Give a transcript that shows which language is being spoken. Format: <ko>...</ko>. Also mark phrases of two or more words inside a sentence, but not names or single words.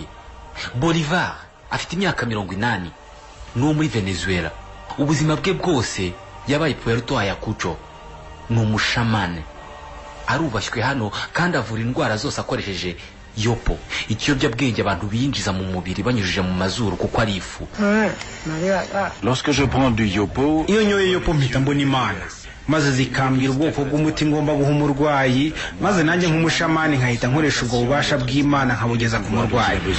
<rw>Bolivar afite imyaka 80, n'uwo muri Venezuela. Ubuzima bwe bwose yabaye Puerto Ayacucho. Ni umushamane, arubashywe hano kandi avura indwara zose akoresheje yopo, ikiyobyabwenge abantu binjiza mu mubiri banyujije mu mazuru kuko ari ifu.</rw> <fr>Lorsque je prends du yopo,</fr> <rw>iyo nyoye yopo mpita mbona Imana, maze zikambwira ubwoko bw'umuti ngomba guha umurwayi, maze nanjye nk'umushamani nkahita nkoresha ubwo bubasha bw'Imana nkabugeza ku murwayi.</rw>